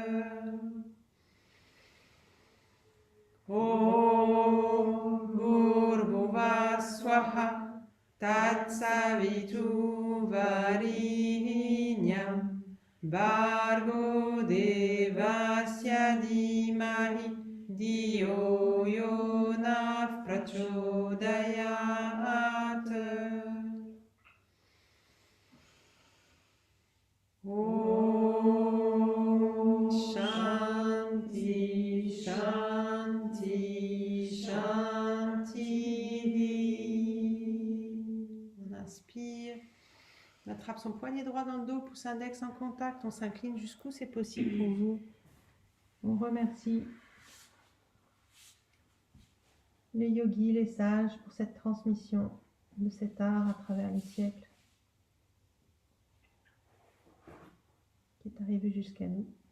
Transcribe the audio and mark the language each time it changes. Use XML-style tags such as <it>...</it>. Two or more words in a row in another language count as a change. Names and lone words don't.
<sa>ॐ भूर्भुवः स्वाहा तत्सवितु वरेण्यं भर्गो देवस्य धीमहि धियो योनः प्रचोदयात्. ॐ शान्तिः शान्तिः शान्तिः.</sa> <fr>On inspire. On attrape son poignet droit dans le dos, pouce index en contact. On s'incline jusqu'où c'est possible pour vous. On remercie les yogis, les sages pour cette transmission de cet art à travers les siècles qui est arrivé jusqu'à nous.</fr>